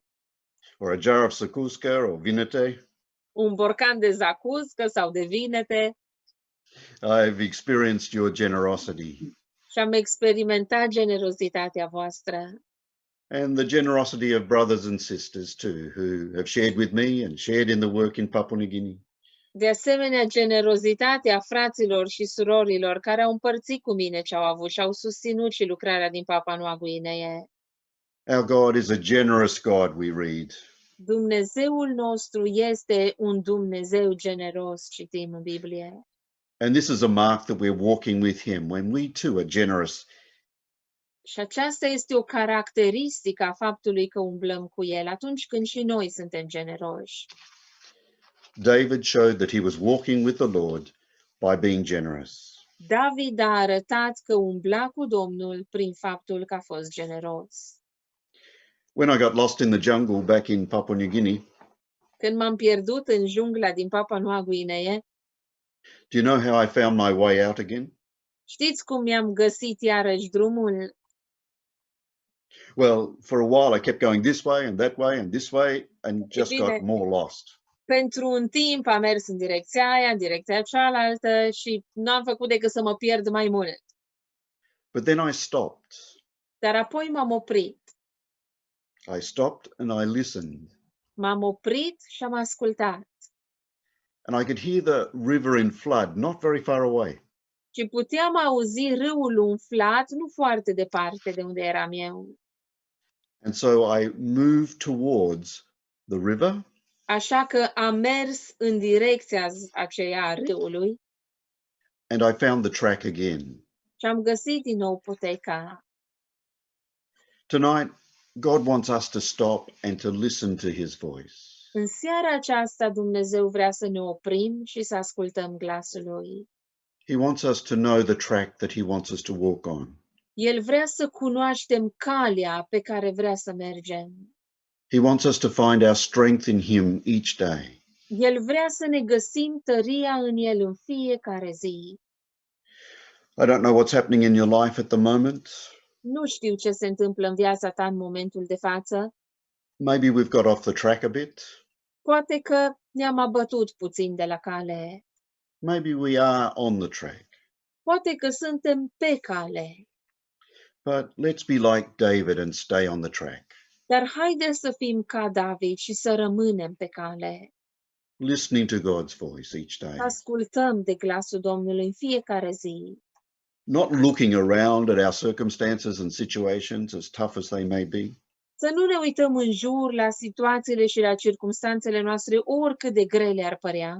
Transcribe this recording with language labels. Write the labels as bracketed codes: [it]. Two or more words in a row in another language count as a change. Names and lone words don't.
[en] or a jar of secusca or vinete. [ro] un borcan de zacuscă sau de vinete. [en] I've experienced your generosity [ro] Și am experimentat generozitatea voastră. [en] and the generosity of brothers and sisters too, who have shared with me and shared in the work in Papua New Guinea. [ro] De asemenea, generozitatea fraților și surorilor care au împărțit cu mine ce au avut și au susținut și lucrarea din Papua Noua Guinee. [en] Our God is a generous God, we read. [ro] Dumnezeul nostru este un Dumnezeu generos, citim în Biblie. [en] And this is a mark that we're walking with him when we too are generous. [ro] Și aceasta este o caracteristică a faptului că umblăm cu El atunci când și noi suntem generoși. [en] David showed that he was walking with the Lord by being generous. [ro] David a arătat că umbla cu Domnul prin faptul că a fost generos. [en] When I got lost in the jungle back in Papua New Guinea, [ro] Când m-am pierdut în jungla din Papua Noua Guinee, [en] do you know how I found my way out again? [ro] știți cum mi-am găsit iarăși drumul? [en] Well, for a while I kept going this way and that way and this way and just got more lost. [ro] Pentru un timp am mers în direcția aia, în direcția cealaltă și nu am făcut decât să mă pierd mai mult. [en] But then I stopped. [ro] Dar apoi m-am oprit. [en] I stopped and I listened. [ro] M-am oprit și am ascultat. [en] And I could hear the river in flood not very far away. [ro] Și puteam auzi râul umflat nu foarte departe de unde eram eu. [en] And so I moved towards the river [ro] Așa că am mers în direcția aceea a râului [en] and I found the track again. [ro] și am găsit din nou poteca. [en] Tonight, God wants us to stop and to listen to his voice. [ro] În seara aceasta Dumnezeu vrea să ne oprim și să ascultăm glasul lui. [en] He wants us to know the track that he wants us to walk on. [ro] El vrea să cunoaștem calea pe care vrea să mergem. [en] He wants us to find our strength in him each day. [ro] El vrea să ne găsim tăria în el în fiecare zi. [en] I don't know what's happening in your life at the moment. [ro] Nu știu ce se întâmplă în viața ta în momentul de față. [en] Maybe we've got off the track a bit. [ro] Poate că ne-am abătut puțin de la cale. [en] Maybe we are on the track. [ro] Poate că suntem pe cale. [en] But let's be like David and stay on the track. [ro] Dar haideți să fim ca David și să rămânem pe cale. [en] Listening to God's voice each day. [ro] Ascultăm de glasul Domnului în fiecare zi. [en] Not looking around at our circumstances and situations, as tough as they may be. [ro] Să nu ne uităm în jur la situațiile și la circumstanțele noastre, oricât de grele ar părea.